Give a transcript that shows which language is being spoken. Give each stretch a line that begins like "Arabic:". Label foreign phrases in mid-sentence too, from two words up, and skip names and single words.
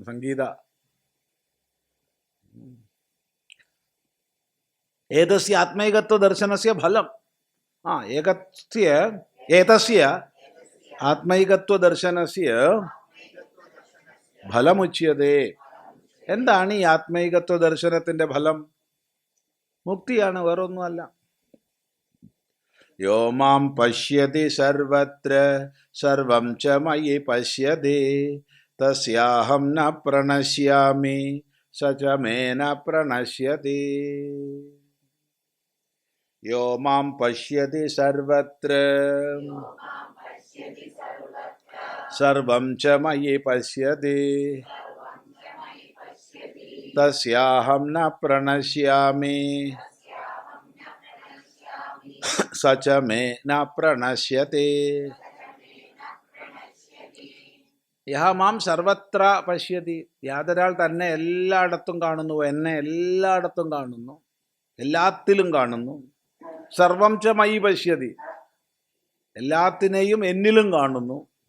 Sanskrit: സംഗീത ഏതസ്യ ആത്മൈകത്വ ദർശനസ്യ ഫലം ഏകസ്യ ഏതസ്യ ആത്മൈകത്വ ദർശനസ്യ ഫലമുച്യതേ.
Malayalam: എന്താണ് ഈ ആത്മൈകത്വ ദർശനത്തിന്റെ ഫലം? മുക്തിയാണ്, വേറൊന്നുമല്ല.
Sanskrit: യോ മാം പശ്യതി സർവത്ര സർവം ച മയി പശ്യതി തസ്യാഹം ന പ്രണശ്യാമി സ ച മേ ന പ്രണശ്യതി. യോ മാം പശ്യതി സർവത്ര സർവം ച മയി പശ്യതി തസ്യാഹം ന പ്രണശ്യാമി സ ച മേ ന പ്രണശ്യതി. യഹ മാം സർവത്ര പശ്യതി.
Malayalam: യാതൊരാൾ തന്നെ എല്ലായിടത്തും കാണുന്നു, എന്നെ എല്ലായിടത്തും കാണുന്നു, എല്ലാത്തിലും കാണുന്നു.
Sanskrit: സർവം ച മയി പശ്യതി,
Malayalam: എല്ലാത്തിനെയും എന്നിലും കാണുന്നു.